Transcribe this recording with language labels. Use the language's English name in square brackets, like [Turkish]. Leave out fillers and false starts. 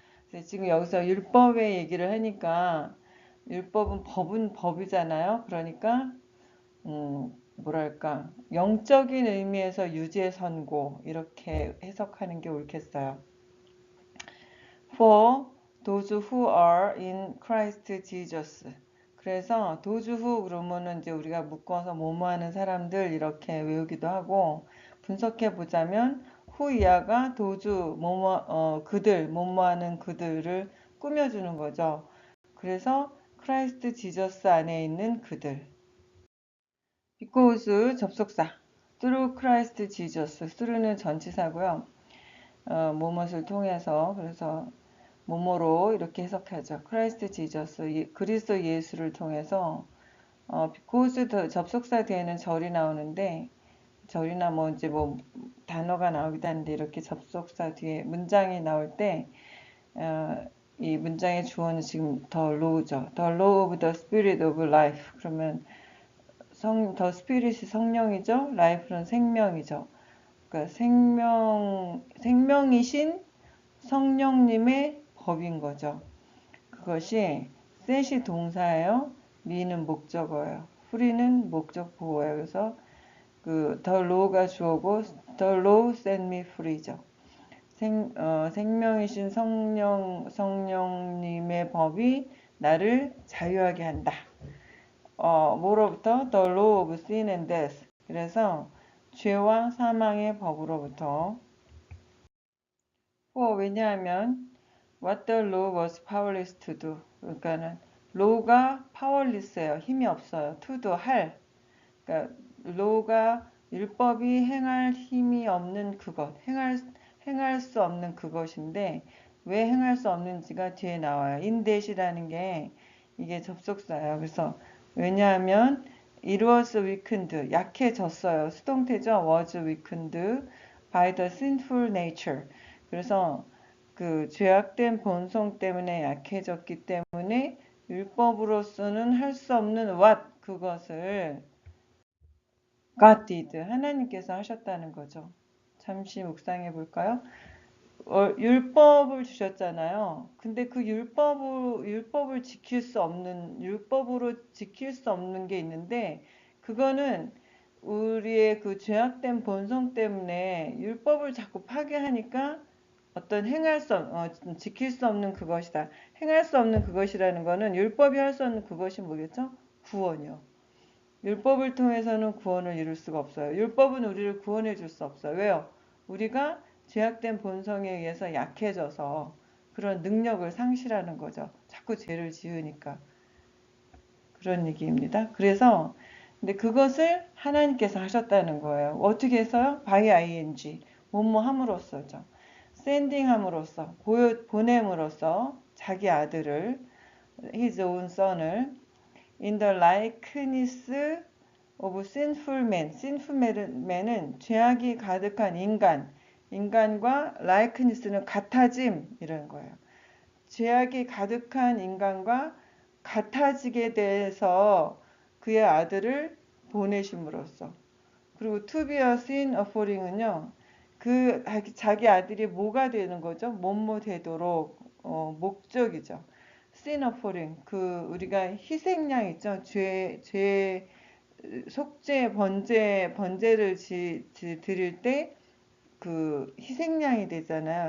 [Korean] 그래서 지금 여기서 율법의 얘기를 하니까 율법은 법이잖아요. 그러니까 뭐랄까 영적인 의미에서 유죄 선고 이렇게 해석하는 게 옳겠어요. [English] For those who are in Christ Jesus. [Korean] 그래서 [English] those who [Korean] 그러면은 이제 우리가 묶어서 뭐뭐하는 사람들 이렇게 외우기도 하고 분석해 보자면 who 이하가 those 그들 뭐뭐하는 그들을 꾸며주는 거죠. 그래서 크라이스트 지저스 안에 있는 그들. [English] because 접속사 through Christ Jesus through는 전치사고요. [Korean] 뭐뭇을 통해서 그래서 뭐뭐로 이렇게 해석하죠. Christ Jesus 그리스도 예수를 통해서 because 접속사 뒤에는 절이 나오는데 절이나 뭐 이제 뭐 단어가 나오기도 하는데 이렇게 접속사 뒤에 문장이 나올 때 이 문장의 주어는 지금 the law죠. [English] The law of the spirit of life [Korean] 그러면 더 스피릿이 성령이죠. 라이프는 생명이죠. 그러니까 생명이신 성령님의 법인 거죠. 그것이 셋이 동사예요. 미는 목적어예요. 프리는 목적 보호예요. 그래서 [English] the law가 주어고 the law set me free죠. [Korean] 생명이신 성령님의 법이 나를 자유하게 한다. 뭐로부터? [English] The law of sin and death. [Korean] 그래서 죄와 사망의 법으로부터. 왜냐하면 [English] what the law was powerless to do. [Korean] 그러니까는 law가 powerless예요. 힘이 없어요. [English] to do [Korean] 할. 그러니까 law가 율법이 행할 힘이 없는 그것, 행할 수 없는 그것인데 왜 행할 수 없는지가 뒤에 나와요. in that이라는 게 이게 접속사예요. 그래서 왜냐하면 [English] it was weakened, [Korean] 약해졌어요. 수동태죠. [English] was weakened by the sinful nature. [Korean] 그래서 그 죄악된 본성 때문에 약해졌기 때문에 율법으로서는 할 수 없는 what 그것을 [English] God did [Korean] 하나님께서 하셨다는 거죠. 잠시 묵상해 볼까요? 율법을 주셨잖아요. 근데 그 율법을 지킬 수 없는, 율법으로 지킬 수 없는 게 있는데, 그거는 우리의 그 죄악된 본성 때문에 율법을 자꾸 파괴하니까 어떤 지킬 수 없는 그것이다. 행할 수 없는 그것이라는 거는 율법이 할 수 없는 그것이 뭐겠죠? 구원이요. 율법을 통해서는 구원을 이룰 수가 없어요. 율법은 우리를 구원해 줄 수 없어요. 왜요? 우리가 죄악된 본성에 의해서 약해져서 그런 능력을 상실하는 거죠. 자꾸 죄를 지으니까. 그런 얘기입니다. 그래서 근데 그것을 하나님께서 하셨다는 거예요. 어떻게 해서요? by ing 뭐뭐 함으로써죠. [English] sending [Korean] 함으로써 보냄으로써 자기 아들을 [English] his own son을 in the likeness of sinful man. sinful man [Korean] 은 죄악이 가득한 인간과 likeness는 같아짐 이런 거예요. 죄악이 가득한 인간과 같아지게 돼서 그의 아들을 보내심으로써. 그리고 [English] to be a sin offering [Korean] 은요. 그 자기 아들이 뭐가 되는 거죠? 뭐뭐 되도록 목적이죠. sin offering 그 우리가 희생양 있죠. 죄 속죄 번제를 드릴 때 그 희생양이 되잖아요.